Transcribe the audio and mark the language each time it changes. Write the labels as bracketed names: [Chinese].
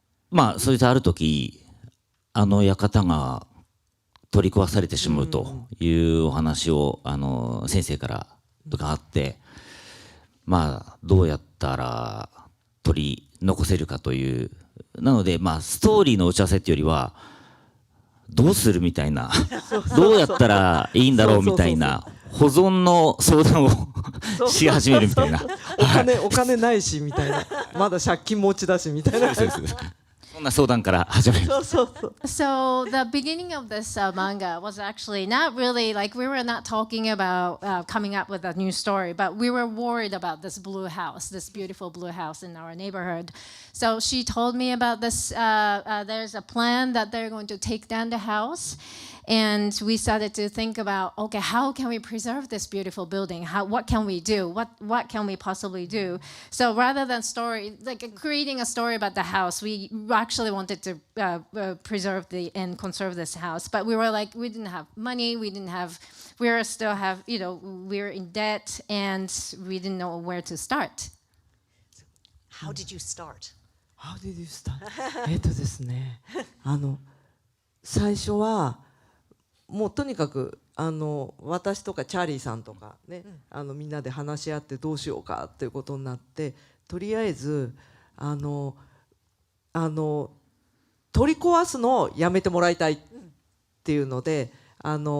[Japanese] まあそれである時館が取り壊されてしまうというお話を先生から伺って、まあどうやったら取り残せるかという、なのでまあストーリーの打ち合わせっていうよりはどうするみたいな、どうやったらいいんだろうみたいな保存の相談をし始めるみたいな。お金ないしみたいな、まだ借金持ちだしみたいな。そんな相談から始める。 [English] So the beginning of this manga was actually not really like we were not talking about coming up with a new story, but we were worried about this blue house, this beautiful blue house in our neighborhood. So she told me about this. There's a plan that they're going to take down the house. And we started to think about, okay, how can we preserve this beautiful building? What can we do? What can we possibly do? So rather than creating a story about the house, we actually wanted to preserve and conserve this house. But we were like, we didn't have money, we were in debt, and we didn't know where to start. How did you start? How did you start? [Japanese] ですね、最初はもうとにかく私とかチャーリーさんとかね、みんなで話し合ってどうしようかっていうことになって、とりあえず取り壊すのをやめてもらいたいっていうので、不